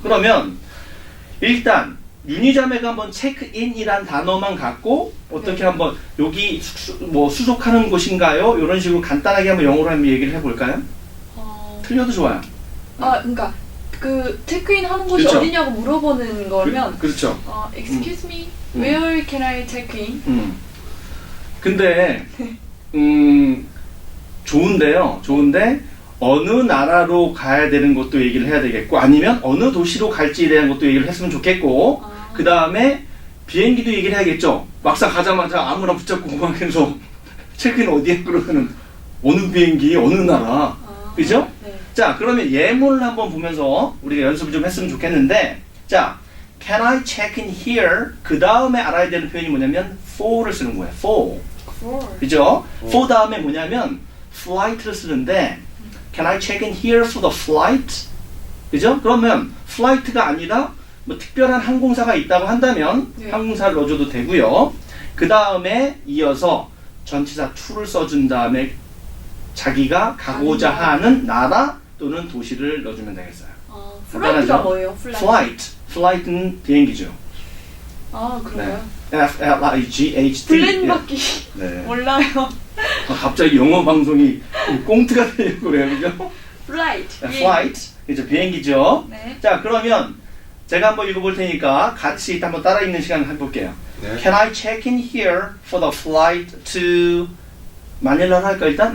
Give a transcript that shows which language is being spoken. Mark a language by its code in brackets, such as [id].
[ko] 그러면 일단 윤희자매가 한번 체크인이란 단어만 갖고 어떻게 네. 한번 여기 수속하는 곳인가요? 이런 식으로 간단하게 한번 영어로 한번 얘기를 해볼까요? 틀려도 좋아요. 그러니까 체크인 하는 곳이 그렇죠. 어디냐고 물어보는 거면 그렇죠. [en] excuse me, where can I check in? [ko] 근데 좋은데 어느 나라로 가야 되는 것도 얘기를 해야 되겠고 아니면 어느 도시로 갈지에 대한 것도 얘기를 했으면 좋겠고 그 다음에 비행기도 얘기를 해야겠죠. 막상 가자마자 아무나 붙잡고 공항에서 체크인 어디에 그러면은 어느 비행기 어느 나라 그죠? 네. 자, 그러면 예문을 한번 보면서 우리가 연습을 좀 했으면 좋겠는데, 자, [en] can I check in here? [ko] 그 다음에 알아야 되는 표현이 뭐냐면 for를 쓰는 거예요. for. 그죠? [en] for [ko] 다음에 뭐냐면 flight를 쓰는데 [en] can I check in here for the flight? [ko] 그죠? 그러면 flight가 아니라 뭐 특별한 항공사가 있다고 한다면 네. 항공사를 넣어줘도 되고요. 그 다음에 이어서 전치사 to를 써준 다음에 자기가 가고자 하는 나라 또는 도시를 넣어주면 되겠어요. 플라이트가 뭐예요? flight는 비행기죠. 그래요? [en] F-L-I-G-H-T. [ko] 플랜밖에 네. 몰라요. 갑자기 영어 방송이 꽁트가 되려고 그래요, 그죠? 플라이트. flight, 그죠? 비행기죠. 네. 자, 그러면 제가 한번 읽어볼 테니까 같이 한번 따라 읽는 시간 해볼게요. 네. [en] Can I check in here for the flight to [ko] 마닐라로 할까 일단?